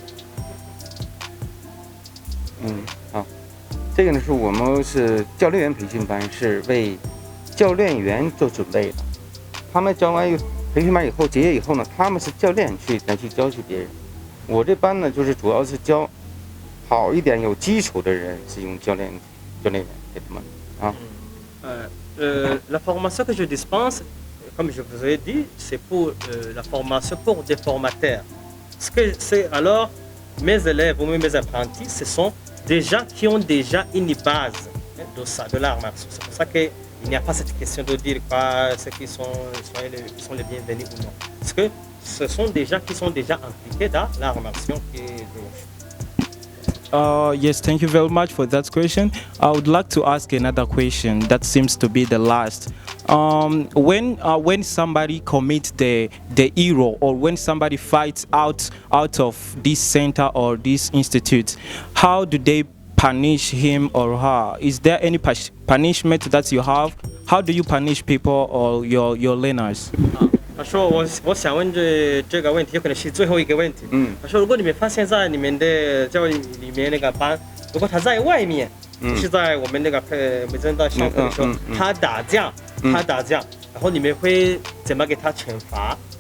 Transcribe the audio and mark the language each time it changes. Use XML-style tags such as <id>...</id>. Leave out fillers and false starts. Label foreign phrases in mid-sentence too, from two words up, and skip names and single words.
<zh>好，这个呢是我们是教练员培训班，是为教练员做准备的。他们教完培训班以后，结业以后呢，他们是教练来去教别人。我这班呢，就是主要是教好一点有基础的人，是用教练员给他们啊。</zh> <fr>La formation que je dispense, comme je vous ai dit, c'est pour la formation pour des formateurs. Alors, mes élèves ou mes apprentis, ce sont des gens qui ont déjà une base de l'art martial. C'est pour ça qu'il n'y a pas cette question de dire ceux qui sont les bienvenus ou non. Parce que ce sont des gens qui sont déjà impliqués dans l'art martial et</fr> <en>Yes, thank you very much for that question. I would like to ask another question that seems to be the last. When somebody commits the error or when somebody fights out of this center or this institute, how do they punish him or her? Is there any punishment that you have? How do you punish people or your learners?</en> <zh>他说我想问这个问题，有可能是最后一个问题。他说如果你们发现在你们的教育里面那个班，如果他在外面，就是在我们那个每天在上课的时候，他打架，然后你们会怎么给他惩罚？</zh>